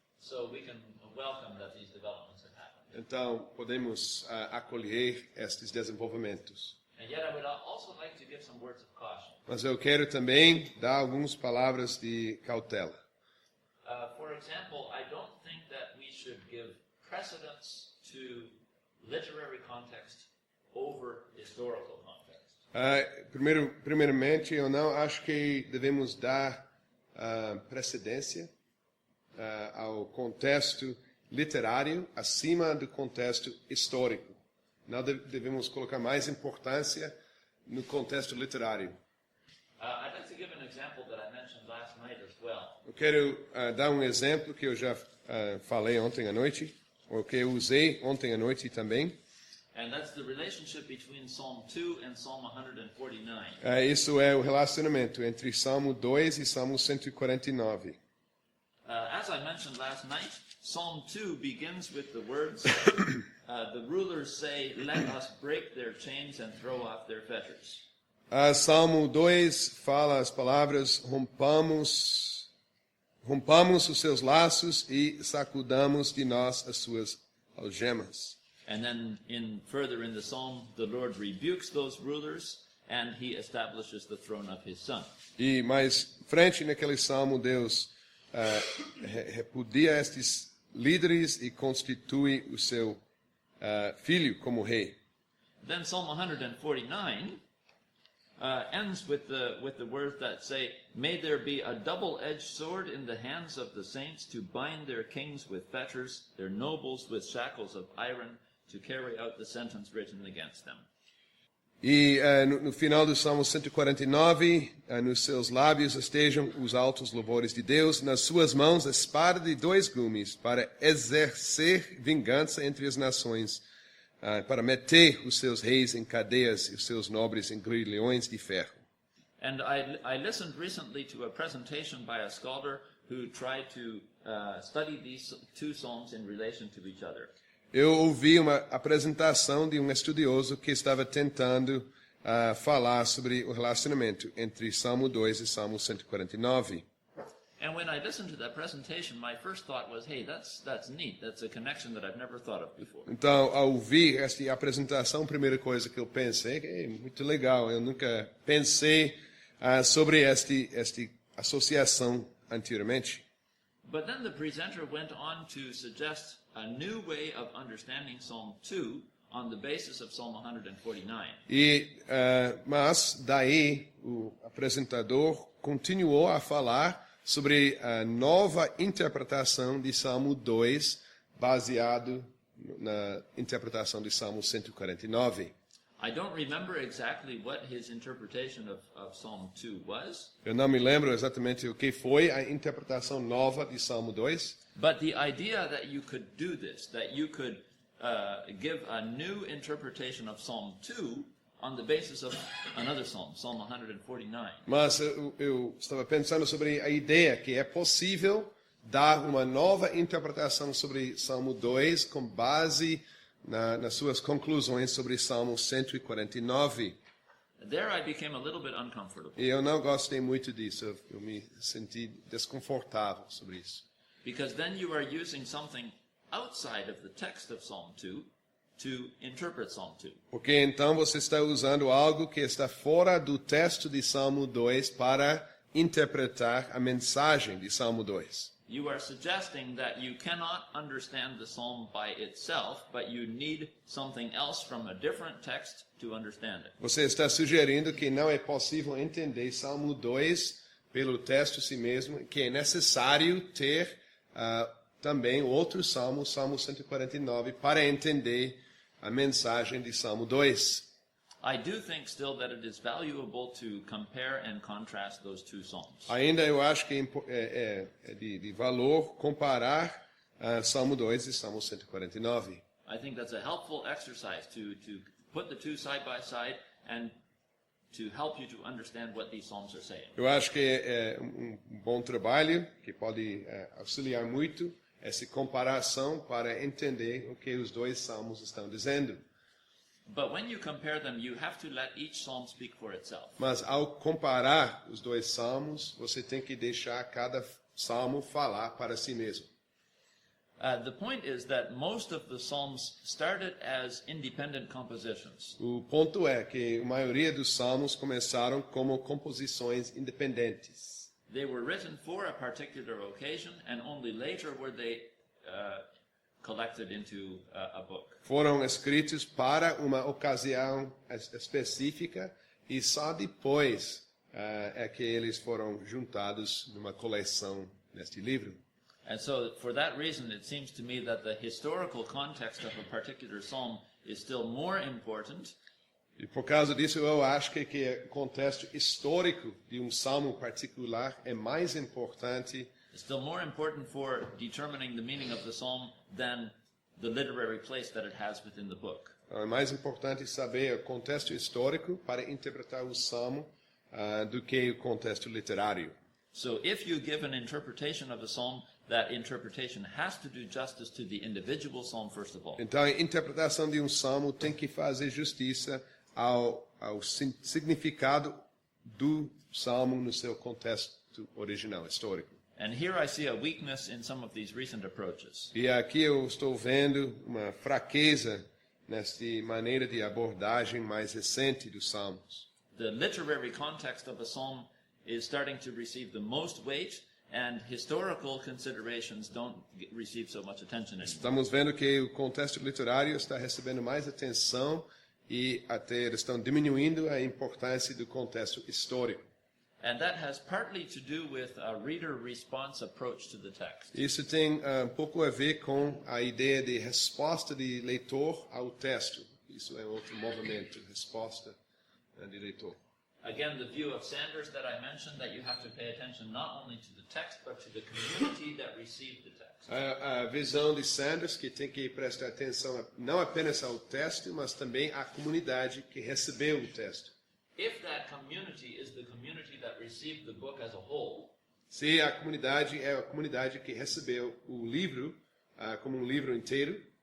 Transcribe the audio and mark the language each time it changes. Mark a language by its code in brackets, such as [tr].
[en] So we can welcome that these developments have happened. [pt] Então podemos acolher estes desenvolvimentos. [en] And yet I would also like to give some words of caution. [pt] Mas eu quero também dar algumas palavras de cautela. [en] For example, I don't think that we should give precedence to literary context over historical context. [pt] Primeiramente, eu não acho que devemos dar precedência ao contexto literário acima do contexto histórico. Não devemos colocar mais importância no contexto literário. [en] I'd like to give an example that I mentioned last night as well. [pt] Eu quero dar um exemplo que eu já falei ontem à noite, ou que eu usei ontem à noite também. [en] And that's the relationship between Psalm 2 and Psalm 149. [pt] Isso é o relacionamento entre Salmo 2 e Salmo 149. [en] As I mentioned last night, Psalm 2 begins with the words, the rulers say, let us break their chains and throw off their fetters. [pt] Salmo 2 fala as palavras, rompamos os seus laços e sacudamos de nós as suas algemas. [en] And then further in the psalm, the Lord rebukes those rulers and he establishes the throne of his son. [pt] E mais frente naquele salmo, Deus repudia estes líderes e constitui o seu filho como rei. [en] Then Psalm 149 ends with the words that say, may there be a double-edged sword in the hands of the saints to bind their kings with fetters, their nobles with shackles of iron, to carry out the sentence written against them. [pt] E no final do Salmo 149, nos seus lábios estejam os altos louvores de Deus, nas suas mãos a espada de dois gumes, para exercer vingança entre as nações, para meter os seus reis em cadeias e os seus nobres em grilhões de ferro. [en] And I listened recently to a presentation by a scholar who tried to study these two psalms in relation to each other. [pt] Eu ouvi uma apresentação de um estudioso que estava tentando falar sobre o relacionamento entre Salmo 2 e Salmo 149. [en] And when I listened to that presentation, my first thought was, hey, that's neat. That's a connection that I've never thought of before. [pt] Então, ao ouvir esta apresentação, a primeira coisa que eu pensei é muito legal. Eu nunca pensei sobre esta associação anteriormente. [en] But then the presenter went on to suggest a new way of understanding Psalm 2 on the basis of Psalm 149. [pt] Mas daí o apresentador continuou a falar sobre a nova interpretação de Salmo 2, baseado na interpretação de Salmo 149. [en] I don't remember exactly what his interpretation of Psalm 2 was, [pt] Eu não me lembro exatamente o que foi a interpretação nova de Salmo 2, [en] but the idea that you could do this, that you could give a new interpretation of Psalm 2 on the basis of another psalm, Psalm 149. [pt] mas eu estava pensando sobre a ideia que é possível dar uma nova interpretação sobre Salmo 2 com base nas suas conclusões sobre Salmo 149. [en] There I became a little bit uncomfortable, [pt] E eu não gostei muito disso, eu me senti desconfortável sobre isso. [en] because then you are using something outside of the text of Psalm 2 to interpret Psalm 2. [pt] Porque então você está usando algo que está fora do texto de Salmo 2 para interpretar a mensagem de Salmo 2. [en] You are suggesting that you cannot understand the psalm by itself, but you need something else from a different text to understand it. [pt] Você está sugerindo que não é possível entender Salmo 2 pelo texto si mesmo, que é necessário ter também outro salmo, Salmo 149, para entender a mensagem de Salmo 2. [en] I do think still that it is valuable to compare and contrast those two psalms. [pt] Ainda eu acho que é de valor comparar Salmo 2 e Salmo 149. [en] I think that's a helpful exercise to put the two side by side and to help you to understand what these psalms are saying. [pt] Eu acho que é bom trabalho, que pode auxiliar muito essa comparação para entender o que os dois salmos estão dizendo. [en] But when you compare them, you have to let each psalm speak for itself. [pt] Mas ao comparar os dois salmos, você tem que deixar cada salmo falar para si mesmo. [en] The point is that most of the psalms started as independent compositions. [pt] O ponto é que a maioria dos salmos começaram como composições independentes. [en] They were written for a particular occasion, and only later were they collected into a book. [pt] Foram escritos para uma ocasião específica e só depois é que eles foram juntados numa coleção neste livro. [en] And so, for that reason, it seems to me that the historical context of a particular psalm is still more important. [pt] E por causa disso eu acho que o contexto histórico de salmo particular é mais importante. [en] It's still more important for determining the meaning of the psalm than the literary place that it has within the book. [pt] É mais importante saber o contexto histórico para interpretar o salmo do que o contexto literário. [en] So if you give an interpretation of a psalm, that interpretation has to do justice to the individual psalm first of all. [pt] Então a interpretação de salmo tem que fazer justiça ao significado do salmo no seu contexto original, histórico. [en] And here I see a weakness in some of these recent approaches. [pt] E aqui eu estou vendo uma fraqueza nesta maneira de abordagem mais recente dos salmos. [en] The literary context of a psalm is starting to receive the most weight, and historical considerations don't receive so much attention anymore. [pt] Estamos vendo que o contexto literário está recebendo mais atenção e até eles estão diminuindo a importância do contexto histórico. [en] And that has partly to do with a reader response approach to the text. [pt] Isso tem pouco a ver com a ideia de resposta de leitor ao texto. Isso é outro movimento, resposta de leitor. [en] Again, the view of Sanders that I mentioned, that you have to pay attention not only to the text, but to the community that received the text. [pt] A visão de Sanders que tem que prestar atenção não apenas ao texto, mas também à comunidade que recebeu o texto. If that community is the community that received the book as a whole, se a comunidade é a comunidade que recebeu o livro como livro inteiro,